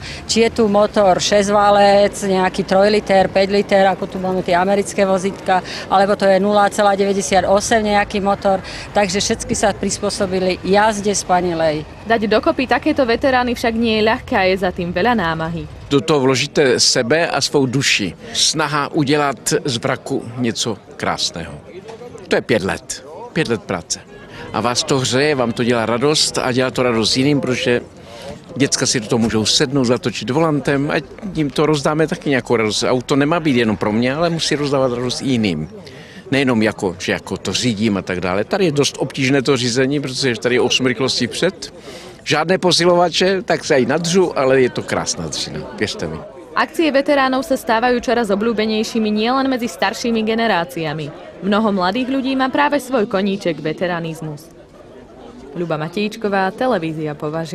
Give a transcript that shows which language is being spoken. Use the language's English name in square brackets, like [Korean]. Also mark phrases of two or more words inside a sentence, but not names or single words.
[Slovak] Či je tu motor 6-válec, nejaký 3 liter, 5 liter, ako tu máme tie americké vozítka, alebo to je 0,98 nejaký motor, takže všetky sa prispôsobili jazde spanilej. Dať dokopy takéto veterány však nie je ľahké a je za tým veľa námahy. [Czech] Do toho vložíte sebe a svou duši. Snaha udělat z vraku něco krásného. To je 5 let. 5 let práce. A vás to hřeje, vám to dělá radost a dělá to radost jiným, protože děcka si do toho můžou sednout, zatočit volantem a jim to rozdáme taky nějakou radost. Auto nemá být jenom pro mě, ale musí rozdávat radost jiným. Nejenom že to řídím a tak dále. Tady je dost obtížné to řízení, protože tady je 8 rychlostí vpřed. Žádné posilovače, tak sa aj nadřu, ale je to krásna dřina, věřte mi. [Slovak] Akcie veteránov sa stávajú čoraz obľúbenejšími nielen medzi staršími generáciami. Mnoho mladých ľudí má práve svoj koníček veteranizmus. Ľuba Matíčková, televízia Považie.